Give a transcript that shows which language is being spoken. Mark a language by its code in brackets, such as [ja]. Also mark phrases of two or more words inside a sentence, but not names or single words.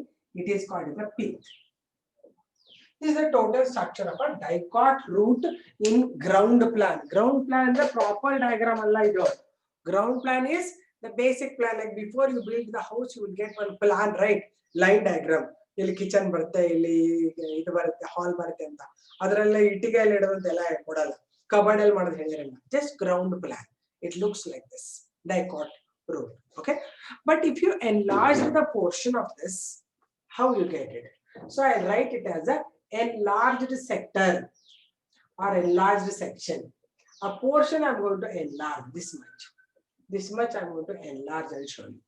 [en] It is called the pith. This is the total structure of a dicot root in ground plan. Ground plan is the proper diagram. Ground plan is the basic plan. Like before you build the house, you will get one plan, right? Line diagram. [kn] ಇಲ್ಲಿ kitchen ಬರುತ್ತೆ, ಇಲ್ಲಿ ಇದು ಬರುತ್ತೆ, hall ಬರುತ್ತೆ ಅಂತ. ಅದ್ರಲ್ಲೆ ಇಟ್ಟಿಗೆ ಇಲ್ಲಿ ಇಡುವಂತೆಲ್ಲ ಕೊಡಲ್ಲ. Cupboard alli madadu ಹೇಳಿರಲ್ಲ. [en] Just ground plan. It looks like this. Dicot root. Okay. But if you enlarge the portion of this, how you get it? So I write it as a enlarged sector or enlarged section. A portion I'm going to enlarge this much. This much I'm going to enlarge and show you.